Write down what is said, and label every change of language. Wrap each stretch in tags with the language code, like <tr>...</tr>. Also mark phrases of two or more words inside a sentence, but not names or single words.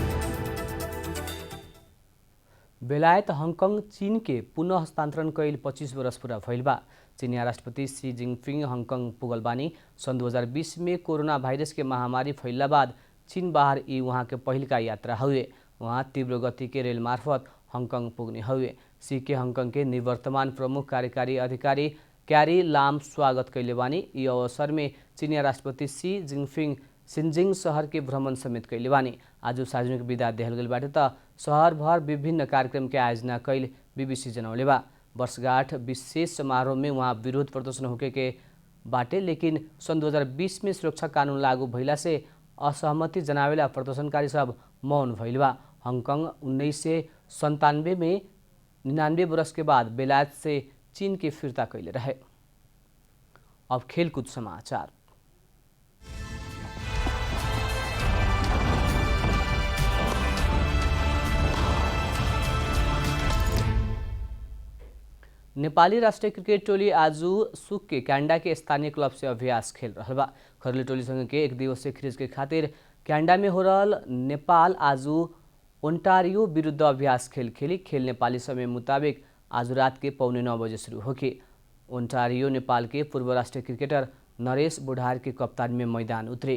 <bho>बेलायत हांगकांग चीन के पुनः हस्तांतरण कैल 25 वर्ष पूरा भइल बा। चीनिया राष्ट्रपति शी जिनपिंग हांगकांग पुगल बानी। सन 2020 में कोरोना वायरस के महामारी फैलला बाद चीन बाहर ई वहाँ के पहिल का यात्रा हुए। वहाँ तीव्र गति के रेल मार्फत हांगकांग पुग्ने हुए। शी के हांगकांग के निवर्तमान प्रमुख कार्यकारी अधिकारी क्यारी लाम स्वागत कैले बानी। ई अवसर में चीनिया राष्ट्रपति शी जिनपिंग सिन्जिङ शहर के भ्रमण समेत कैले बानी। आज सार्वजनिक विदा देहल गइल बाटे त शहर भर विभिन्न कार्यक्रम के आयोजना कैल बीबीसी जनौले बा। वर्षगांठ विशेष समारोह में वहाँ विरोध प्रदर्शन होके के बाटे, लेकिन सन 2020 में सुरक्षा कानून लागू भइला से असहमति जनावेला प्रदर्शनकारी सब मौन भइल बा। हांगकांग 1997 में 99 वर्ष के बाद बेलायत से चीन के फिरता कैले रहे। अब खेलकूद समाचार। नेपाली राष्ट्रिय क्रिकेट टोली आज सुक के क्यानाडा के स्थानीय क्लब से अभ्यास खेल रहा बा। घरेलू टोली संग के 1 दिवसीय सीरीज के खातिर क्यानाडा में हो रहा नेपाल आज ओंटारियो विरुद्ध अभ्यास खेल खेली। खेल नेपाली समय मुताबिक आज रात के 8:45 बजे शुरू होगी। ओंटारियो नेपाल के पूर्व राष्ट्रीय क्रिकेटर नरेश बुढार के कप्तान में मैदान उतरे।</bho>